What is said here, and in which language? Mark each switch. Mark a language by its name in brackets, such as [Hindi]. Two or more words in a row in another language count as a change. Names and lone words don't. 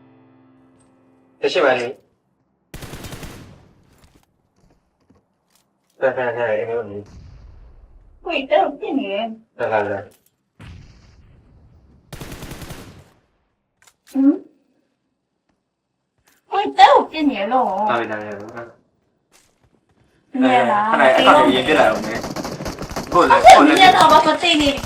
[Burmese] တရှိပါလေ [Chinese] 对对对，没问题。 [Burmese] ကိုကြီးတက်ပြစ်နေတယ် [Chinese] 来来来， [Burmese] ဟမ်ကိုကြီးတက်ပြစ်နေလို့ [Chinese] 大卫大卫， [Burmese] နေလား [Chinese] 看来大卫也别来了没？过来 [Burmese] အဲ့ [Chinese] 过 [Burmese] ဒီ [Chinese] 来， [Burmese] ရက်တော့ဘာမှသိနေပြီ